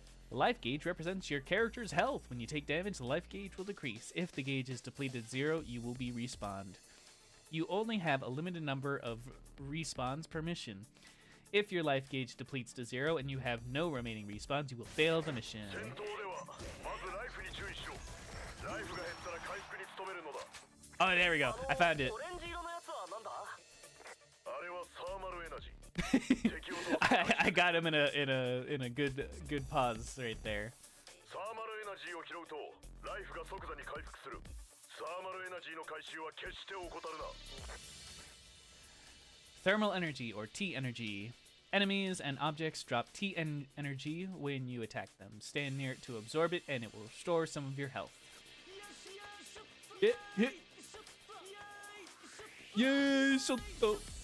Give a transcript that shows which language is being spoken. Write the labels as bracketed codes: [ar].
[en] The life gauge represents your character's health. When you take damage, the life gauge will decrease. If the gauge is depleted 0, you will be respawned. You only have a limited number of respawns per mission. If your life gauge depletes to 0 and you have no remaining respawns, you will fail the mission. [ja] 戦闘ではまずライフに注意しろ。ライフが減ったら回復に努めるのだ。 [en] Oh, there we go. I found it. [ja] オレンジ色のやつはなんだ？あれはサーマルエナジー。敵を倒す [en] I got him in a good pause right there. [ja] サーマルエナジーを拾うとライフが即座に回復する。サーマルエナジーの回収は決して怠るな。 [en] Thermal energy or T energy. Enemies and objects drop T energy when you attack them. Stand near it to absorb it and it will restore some of your health. Yay, shotto.